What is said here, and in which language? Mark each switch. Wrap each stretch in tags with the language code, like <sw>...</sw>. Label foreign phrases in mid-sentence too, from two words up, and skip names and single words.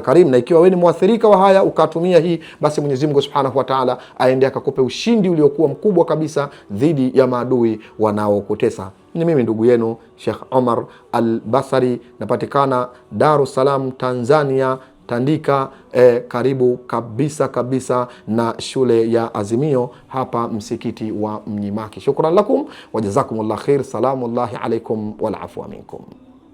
<sw>Na ikiwa wewe ni muathirika wa haya ukatumia hii, basi Mwenyezi Mungu</sw> <ar>سبحانه وتعالى</ar> <sw>aende akakupe ushindi uliokuwa mkubwa kabisa dhidi ya maadui wanaokutesa. Ni mimi ndugu yenu Sheikh Omar Al-Basri, napatikana Dar es Salaam, Tanzania, Tandika, karibu kabisa na shule ya Azimio, hapa msikiti wa Mnyimaki.</sw> <ar>شكرا لكم وجزاكم الله خير. سلام الله عليكم والعفو منكم.</ar>